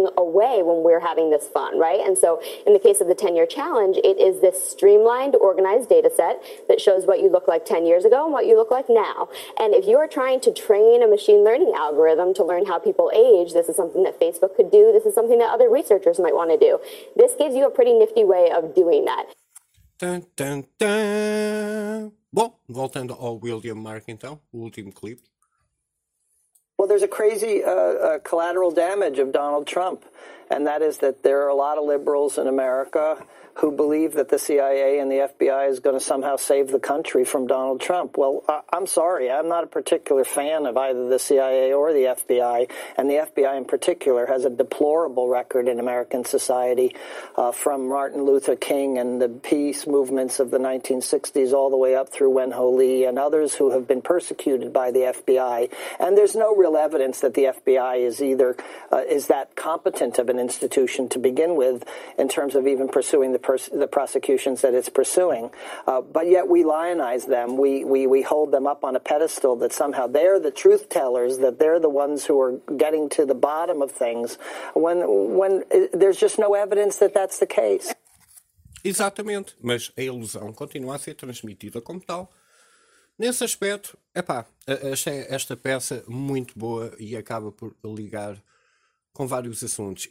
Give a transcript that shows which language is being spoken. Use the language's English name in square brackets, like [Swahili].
[English] slipping away when we're having this fun, right? And so in the case of the 10-year challenge, it is this streamlined, organized data set that shows what you look like 10 years ago and what you look like now. And if you are trying to train a machine learning algorithm to learn how people age, this is something that Facebook could do. This is something that other researchers might want to do. This gives you a pretty nifty way of doing that. Dun, dun, dun. [Portuguese] Bom, voltando ao William Mark, então, o último clipe. [English] Well, there's a crazy collateral damage of Donald Trump, and that is that there are a lot of liberals in America who believe that the CIA and the FBI is going to somehow save the country from Donald Trump. Well, I'm sorry. I'm not a particular fan of either the CIA or the FBI, and the FBI in particular has a deplorable record in American society from Martin Luther King and the peace movements of the 1960s all the way up through Wen Ho Lee and others who have been persecuted by the FBI. And there's no real evidence that the FBI is either is that competent of an institution to begin with in terms of even pursuing the prosecutions that it's pursuing, but yet we lionize them. We hold them up on a pedestal that somehow they're the truth tellers, that they're the ones who are getting to the bottom of things, when there's just no evidence that that's the case. [Portuguese] Exatamente, mas a ilusão continua a ser transmitida como tal. Nesse aspecto, epá, achei esta peça muito boa e acaba por ligar com vários assuntos.